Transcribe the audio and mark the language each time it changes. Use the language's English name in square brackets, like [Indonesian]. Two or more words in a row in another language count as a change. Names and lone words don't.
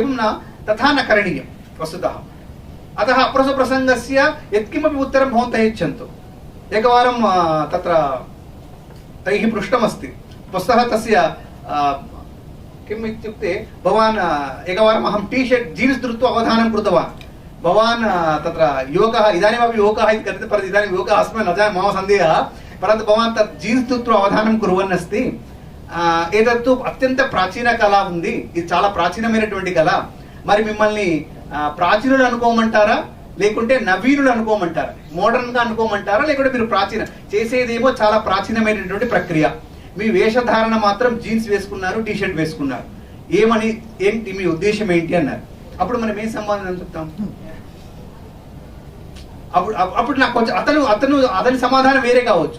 [Sanskrit] न करणीयं वस्तुतः अतः अप्रस्तुतप्रसङ्गस्य यत्किमपि उत्तरं भवन्तः यच्छन्तु एकवारं तत्र तैः पृष्टमस्ति पुस्तकः तस्य किम् इत्युक्ते भवान् एकवारम् अहं [English] T-shirt jeans [Sanskrit] धृत्वा अवधानं कृतवान् भवान् तत्र युवकः इदानीमपि युवकः इति कथ्यते परन्तु इदानीं युवकः अस्मि न जाने मम सन्देहः परन्तु भवान् तत् जीन्स् धृत्वा अवधानं कुर्वन् अस्ति [Telugu] ఏదత్తు అత్యంత ప్రాచీన కళ ఉంది ఇది చాలా ప్రాచీనమైనటువంటి కళ మరి మిమ్మల్ని ప్రాచీనులు అనుకోమంటారా లేకుంటే నవీనులు అనుకోమంటారా మోడర్న్ గా అనుకోమంటారా లేకుంటే మీరు ప్రాచీన చేసేదేమో చాలా ప్రాచీనమైనటువంటి ప్రక్రియ మీ వేషధారణ మాత్రం జీన్స్ వేసుకున్నారు టీ-షర్ట్ వేసుకున్నారు ఏంటి మీ ఉద్దేశం ఏంటి అన్నారు అప్పుడు మనం ఏం సమాధానం చెప్తాం అప్పుడు నాకు కొంచెం అతని సమాధానం వేరే కావచ్చు.